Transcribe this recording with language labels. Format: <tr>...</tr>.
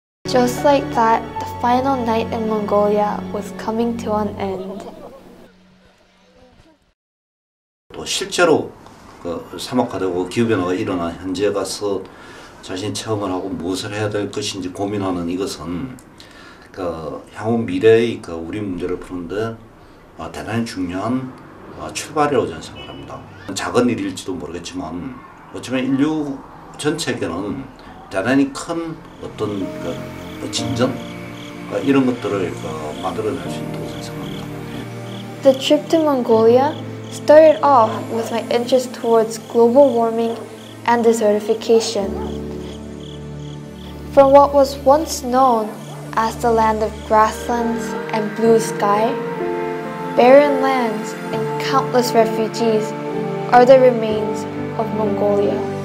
<en>just like that, the final night in Mongolia was coming to an end.</en> <ko>또 실제로 그 사막화되고 기후변화가 일어난 현지에 가서 자신이 체험을 하고 무엇을 해야 될 것인지 고민하는 이것은 그 향후 미래의 그 우리 문제를 푸는데 대단히 중요한 출발이라고 저는 생각합니다. 작은 일일지도 모르겠지만 어쩌면 인류 전체에게는 대단히 큰 어떤 그 진전 이런 것들을 만들어낼 수 있다고 생각합니다.</ko> <en>The trip to Mongolia started off with my interest towards global warming and desertification. From what was once known as the land of grasslands and blue sky, barren lands and countless refugees are the remains of Mongolia.</en>